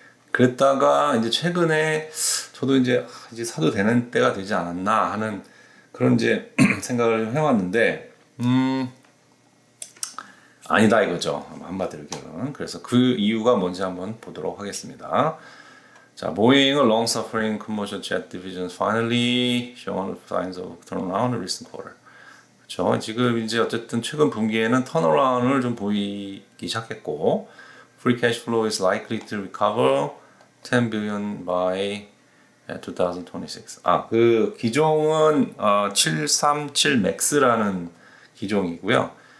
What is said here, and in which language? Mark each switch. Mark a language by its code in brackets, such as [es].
[ko] 그랬다가 이제 최근에 저도 이제 사도 되는 때가 되지 않았나 하는 그런 이제 생각을 해왔는데 아니다 이거죠. 한마디로 결론. 그래서 그 이유가 뭔지 한번 보도록 하겠습니다. [en] 자, Boeing, a long-suffering commercial jet division, finally shown signs of turnaround in recent quarter. [ko] 그렇죠. 지금 이제 어쨌든 최근 분기에는 턴어라운드를 좀 보이기 시작했고, [en] free cash flow is likely to recover 10 billion by 2026. [ko] 그 기종은 737 맥스라는 기종이고요.